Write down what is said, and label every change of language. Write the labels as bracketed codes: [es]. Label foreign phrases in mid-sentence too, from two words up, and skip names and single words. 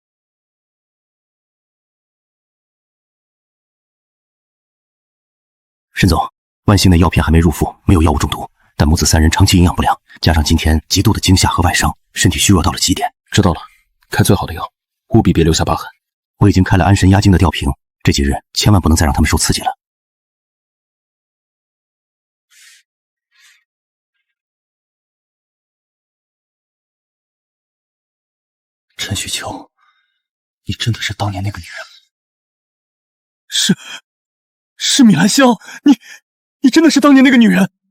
[zh] 沈總，萬幸的藥片還沒入腹，沒有藥物中毒，但母子3人長期營養不良，加上今天極度的驚嚇和外傷，身體虛弱到了極點。知道了，開最好的藥，務必別留下疤痕。我已經開了安神壓驚的吊瓶，這幾日千萬不能再讓他們受刺激了。陳旭秋，你真的是當年那個女人嗎？是米蘭香，你真的是當年那個女人。